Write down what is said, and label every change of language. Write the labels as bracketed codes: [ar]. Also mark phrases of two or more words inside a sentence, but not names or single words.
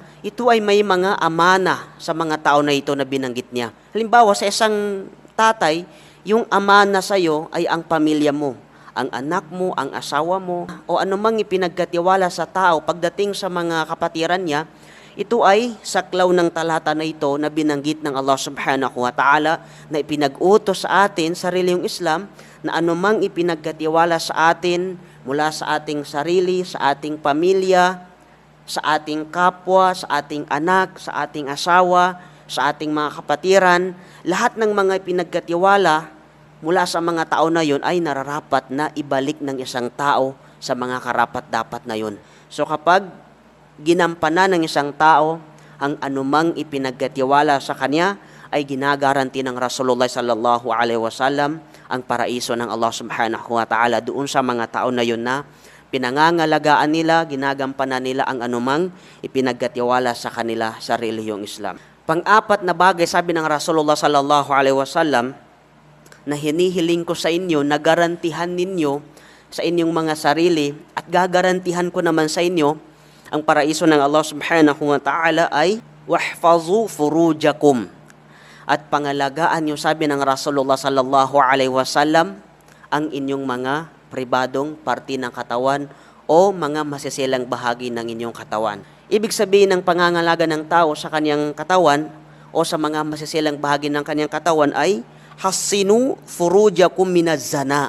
[tl] Ito ay may mga amana sa mga tao na ito na binanggit niya. Halimbawa, sa isang tatay, yung amana sa iyo ay ang pamilya mo, ang anak mo, ang asawa mo, o anumang ipinagkatiwala sa tao pagdating sa mga kapatiran niya. Ito ay saklaw ng talata na ito na binanggit ng [ar] الله سبحانه وتعالى [tl] na ipinag-utos sa atin sa relihiyong Islam na anumang ipinagkatiwala sa atin mula sa ating sarili, sa ating pamilya, sa ating kapwa, sa ating anak, sa ating asawa, sa ating mga kapatiran, lahat ng mga pinagkatiwala mula sa mga tao na yon ay nararapat na ibalik ng isang tao sa mga karapat-dapat na yon. So kapag ginampanan ng isang tao ang anumang ipinagkatiwala sa kanya, ay ginagaranti ng [ar] رسول الله صلى الله عليه وسلم [tl] ang paraiso ng [ar] الله سبحانه وتعالى [tl] doon sa mga tao na yun na pinangangalagaan nila, ginagampanan nila ang anumang ipinagkatiwala sa kanila sa relihiyong Islam. Pang-apat na bagay, sabi ng [ar] رسول الله صلى الله عليه وسلم, [tl] na hinihiling ko sa inyo, na garantihan ninyo sa inyong mga sarili, at gagarantihan ko naman sa inyo ang paraiso ng [ar] الله سبحانه وتعالى [tl] ay [ar] واحفظوا فروجكم. [tl] At pangalagaan nyo, sabi ng [ar] رسول الله صلى الله عليه وسلم, [tl] ang inyong mga pribadong parte ng katawan o mga masisilang bahagi ng inyong katawan. Ibig sabihin ng pangangalaga ng tao sa kanyang katawan o sa mga masisilang bahagi ng kanyang katawan ay [ar] حصنوا فروجكم من الزنا.